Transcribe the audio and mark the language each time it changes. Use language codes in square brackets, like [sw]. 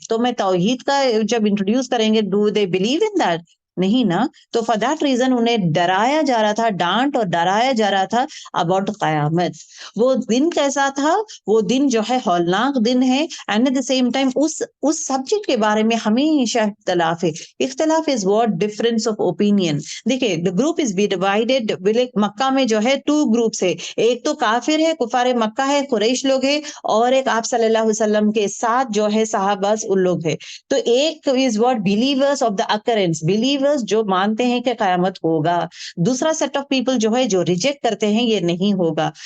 [ur] تو میں توحید کا جب انٹروڈیوس کریں گے، [en] Do they believe in that? [ur] نہیں نا. تو [en] for that reason [ur] انہیں ڈرایا جا رہا تھا، ڈانٹ اور ڈرایا جا رہا تھا اباؤٹ قیامت. وہ دن کیسا تھا؟ وہ دن جو ہے ہولناک دن ہے، [en] and at the same time [ur] اس subject کے بارے میں ہمیشہ اختلاف ہے. [en] اختلاف is what? Difference of opinion. دیکھیے the group is be divided. [ur] مکہ میں جو ہے 2 گروپس ہے، ایک تو کافر ہے، کفار مکہ ہے، قریش لوگ ہے، اور ایک آپ صلی اللہ علیہ وسلم کے ساتھ جو ہے صحابہ ان لوگ ہے. تو ایک [en] Is what? Believers of the occurrence, [ur] believers جو مانتے ہیں کہ قیامت ہوگا. دوسرا سیٹ آف پیپل جو ہے جو ریجیکٹ کرتے ہیں یہ نہیں ہوگا.